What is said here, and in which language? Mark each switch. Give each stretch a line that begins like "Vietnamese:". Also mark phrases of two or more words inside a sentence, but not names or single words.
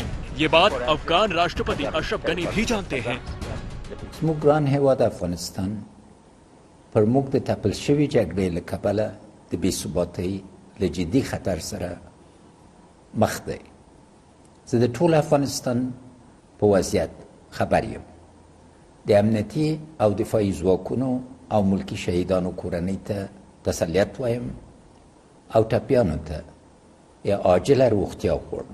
Hindi: ये बात अफगान राष्ट्रपति अशरफ गनी भी जानते हैं।
Pashto: ګران هیواد افغانستان پر موږ د تپل شوي جګړې له کبله د بې ثباتۍ له جدي خطر سره مخ دی. زه د ټول افغانستان په وضعیت خبر یم. د امنیتي او دفاعي ځواکونو او ملکي شهیدانو کورنۍ ته تسلیت وایم او ټپیانو ته عاجله روغتیا غواړم.